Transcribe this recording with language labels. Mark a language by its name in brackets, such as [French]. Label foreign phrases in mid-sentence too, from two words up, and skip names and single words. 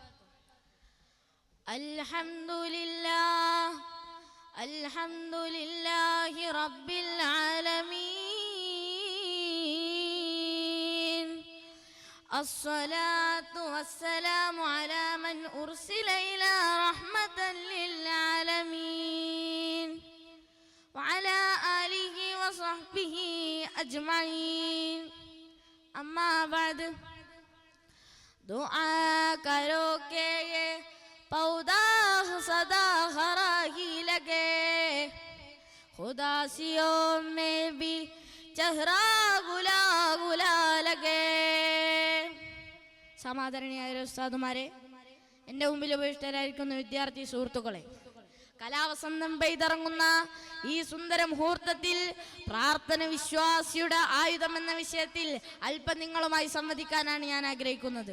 [Arabic] الحمد لله رب العالمين. الصلاة والسلام على من أرسل إلى رحمة للعالمين وعلى آله وصحبه أجمعين. أما بعد [Urdu] دعا کرو کہ یہ پودا سدا ہرا ہی لگے، خداسیوں میں بھی چہرہ گلا گلا لگے. [Malayalam] സമാദരണീയായ ഉസ്താദുമാരെ, എൻ്റെ മുമ്പിൽ ഉപവിഷ്ടരായിരിക്കുന്ന വിദ്യാർത്ഥി സുഹൃത്തുക്കളെ, കലാവസന്തം പെയ്തിറങ്ങുന്ന ഈ സുന്ദര മുഹൂർത്തത്തിൽ പ്രാർത്ഥന വിശ്വാസിയുടെ ആയുധം എന്ന വിഷയത്തിൽ അല്പം നിങ്ങളുമായി സംവദിക്കാനാണ് ഞാൻ ആഗ്രഹിക്കുന്നത്.